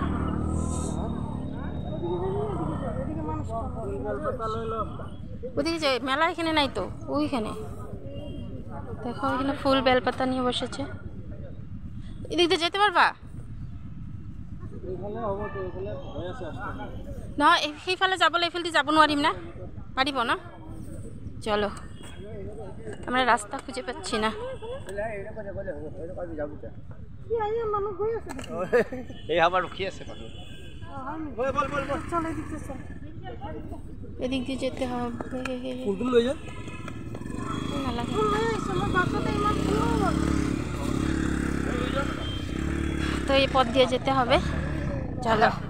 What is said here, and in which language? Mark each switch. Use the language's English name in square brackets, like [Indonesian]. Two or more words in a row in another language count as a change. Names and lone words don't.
[Bangla] ওদিকে যে মেলা এখানে নাই তো, ওইখানে দেখো এখানে ফুল বেলপাতা নিয়ে বসেছে। এদিক দিয়ে যেতে পারবা না? [Assamese] সেইফালে যাবলৈ এইফালে যাব নোৱাৰিম না, পাৰিব না? [Bangla] চলো, আমরা রাস্তা খুঁজে পাচ্ছি না। এদিক দিয়ে যেতে হবে, তো এই পথ দিয়ে যেতে হবে, চলো।